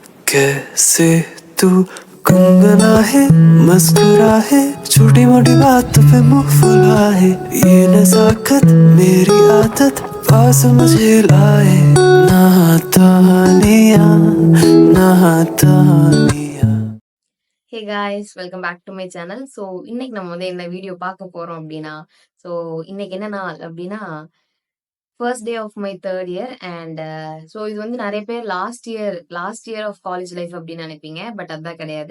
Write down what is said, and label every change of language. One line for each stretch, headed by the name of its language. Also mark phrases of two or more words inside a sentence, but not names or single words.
Hindi: कैसे तू गुनगुना है मुस्कुरा है छोटी मोटी बात पे मुंह फुला है ये नजाकत मेरी आदत पास मुझे लाए नातानिया नातानिया.
English: Hey guys, welcome back to my channel.
Tamil: ஸோ இன்னைக்கு நம்ம வந்து என்ன வீடியோ பார்க்க போறோம் அப்படின்னா, ஸோ இன்னைக்கு என்ன நாள் அப்படின்னா,
English: first day of my third year. and so
Tamil: இது வந்து நிறைய பேர்
English: last year of college life
Tamil: அப்படின்னு நினைப்பீங்க. பட் அதான் கிடையாது.